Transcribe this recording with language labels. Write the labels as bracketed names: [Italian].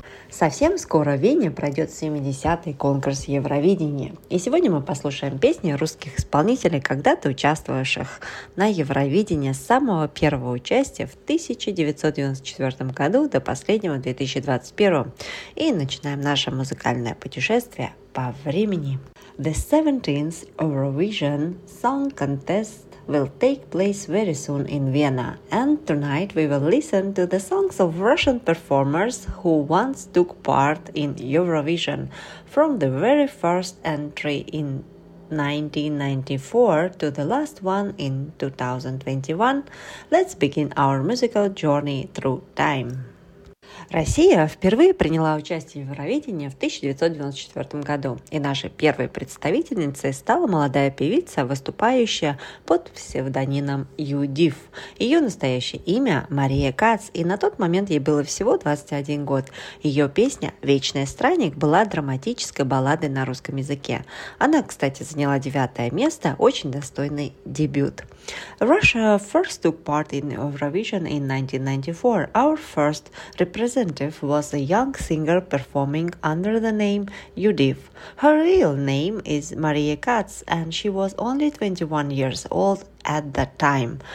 [Russian] Совсем скоро в Вене пройдет 70-й конкурс Евровидения. И сегодня мы послушаем песни русских исполнителей, когда-то участвовавших на Евровидении с самого первого участия в 1994 году до последнего 2021. И начинаем наше музыкальное путешествие по времени. [English] The 17th Eurovision Song Contest will take place very soon in Vienna, and tonight we will listen to the songs of Russian performers who once took part in Eurovision, from the very first entry in 1994 to the last one in 2021. Let's begin our musical journey through time. [Russian] Россия впервые приняла участие в Евровидении в 1994 году, и нашей первой представительницей стала молодая певица, выступающая под псевдонимом Юдив. Ее настоящее имя – Мария Кац, и на тот момент ей было всего 21 год. Ее песня «Вечный странник» была драматической балладой на русском языке. Она, кстати, заняла 9-е место, очень достойный дебют. [English] Russia first took part in Eurovision in 1994. Our first representative was a young singer performing under the name Yudiv. Her real name is Maria Katz, and she was only 21 years old at that time.